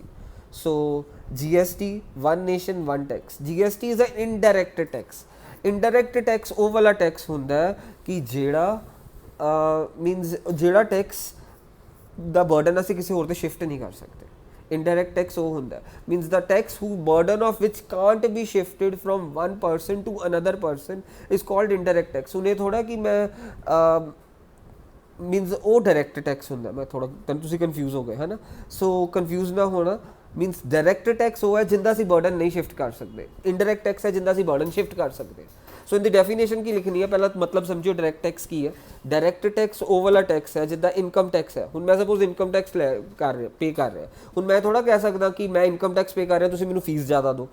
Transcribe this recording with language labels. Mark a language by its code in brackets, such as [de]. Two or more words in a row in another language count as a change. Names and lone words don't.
[en] So GST one nation one tax, GST is a indirect tax. indirect tax [pa] ਉਹ ਵਾਲਾ ਟੈਕਸ ਹੁੰਦਾ ਹੈ ਕਿ ਜਿਹੜਾ ਮੀਨਸ ਜਿਹੜਾ ਟੈਕਸ ਦਾ ਬਰਡਨ ਅਸੀਂ ਕਿਸੇ ਹੋਰ 'ਤੇ ਸ਼ਿਫਟ ਨਹੀਂ ਕਰ ਸਕਦੇ। [en] indirect tax [pa] ਉਹ ਹੁੰਦਾ [en] means the tax who burden of which can't be shifted from one person to another person is called indirect tax। [pa] ਹੁਣ ਇਹ ਥੋੜਾ ਕਿ ਮੈਂ means ਉਹ [en] direct tax [pa] ਹੁੰਦਾ, ਮੈਂ ਥੋੜਾ ਤੁਸੀਂ confuse ਹੋ ਗਏ ਹੈ ਨਾ। ਸੋ confuse ਨਾ ਹੋਣਾ, means [en] direct tax [pa] ਉਹ ਹੈ ਜਿੰਦਾ ਅਸੀਂ burden ਨਹੀਂ shift ਕਰ ਸਕਦੇ, [en] indirect tax [pa] ਹੈ ਜਿੰਦਾ ਅਸੀਂ [en] burden shift [pa] ਕਰ ਸਕਦੇ। ਸੋ ਇਹਦੀ ਡੈਫੀਨੇਸ਼ਨ ਕੀ ਲਿਖਣੀ ਹੈ, ਪਹਿਲਾਂ ਮਤਲਬ ਸਮਝਿਓ [en] direct tax [pa] ਕੀ ਹੈ। [en] direct tax [pa] ਉਹ ਵਾਲਾ ਟੈਕਸ ਹੈ ਜਿੱਦਾਂ [en] income tax [pa] ਹੈ। ਹੁਣ ਮੈਂ [en] suppose income tax pay [pa] ਕਰ ਰਿਹਾ, ਹੁਣ ਮੈਂ ਥੋੜਾ ਕਹਿ ਸਕਦਾ ਕਿ ਮੈਂ [en] income tax pay [pa] ਕਰ ਰਿਹਾ, ਤੁਸੀਂ ਮੈਨੂੰ ਫੀਸ ਜ਼ਿਆਦਾ ਦਿਓ।